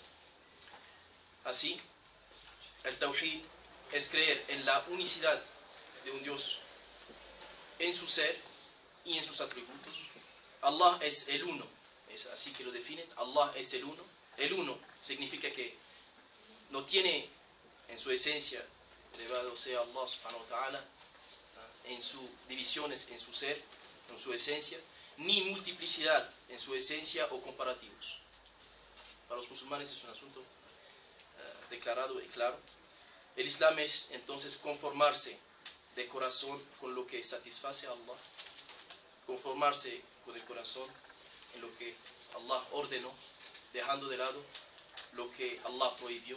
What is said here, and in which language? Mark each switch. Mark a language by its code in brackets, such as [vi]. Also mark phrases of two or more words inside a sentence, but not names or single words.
[es] Así, el tawhid es creer en la unicidad de un Dios en su ser y en sus atributos. Allah es el uno, es así que lo definen. Allah es el uno. El uno significa que no tiene en su esencia, elevado sea Allah [ar] سبحانه وتعالى, [es] en sus divisiones, en su ser, en su esencia, ni multiplicidad en su esencia o comparativos. Para los musulmanes es un asunto declarado y claro. El Islam es entonces conformarse de corazón con lo que satisface a Allah, conformarse con el corazón en lo que Allah ordenó, dejando de lado lo que Allah prohibió.